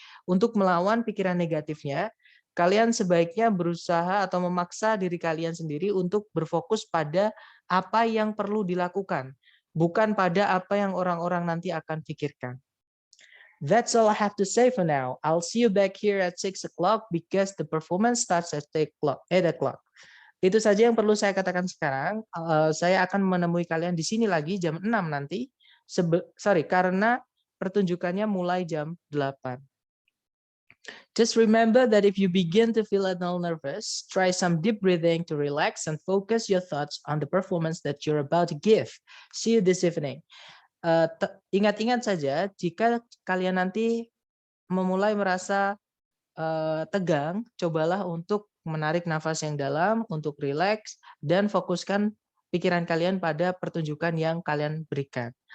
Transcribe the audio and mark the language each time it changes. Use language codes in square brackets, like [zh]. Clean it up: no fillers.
[id] Untuk melawan pikiran negatifnya, kalian sebaiknya berusaha atau memaksa diri kalian sendiri untuk berfokus pada apa yang perlu dilakukan, bukan pada apa yang orang-orang nanti akan pikirkan. [en] That's all I have to say for now. I'll see you back here at 6 o'clock because the performance starts at 8 o'clock. [id] Itu saja yang perlu saya katakan sekarang. Saya akan menemui kalian di sini lagi jam 6 nanti. Karena pertunjukannya mulai jam 8. [en] Just remember that if you begin to feel a little nervous, try some deep breathing to relax and focus your thoughts on the performance that you're about to give. See you this evening. [id] Ingat-ingat saja, jika kalian nanti memulai merasa tegang, cobalah untuk menarik nafas yang dalam, untuk rileks, dan fokuskan pikiran kalian pada pertunjukan yang kalian berikan.